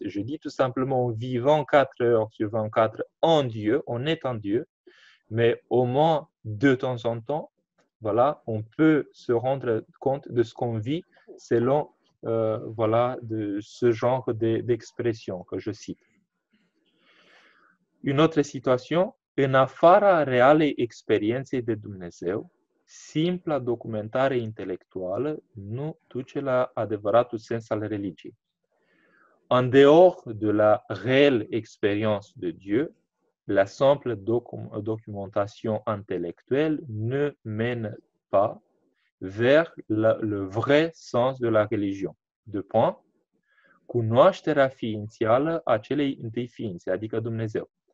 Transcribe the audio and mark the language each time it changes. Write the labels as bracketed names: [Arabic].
[French] Je dis tout simplement, vivant 4 heures sur 24 en Dieu, on est en Dieu, mais au moins de temps en temps, voilà, on peut se rendre compte de ce qu'on vit selon voilà, de ce genre d'expression que je cite. Une autre situation, [Romanian] în afara realei experienței de Dumnezeu, simpla documentare intelectuală nu duce la adevăratul sens al religiei. [French] En dehors de la réelle expérience de Dieu, la simple documentation intellectuelle ne mène pas vers le vrai sens de la religion. Deux points. [Romanian] Cunoașterea ființială a celei întâi ființe, adică Dumnezeu.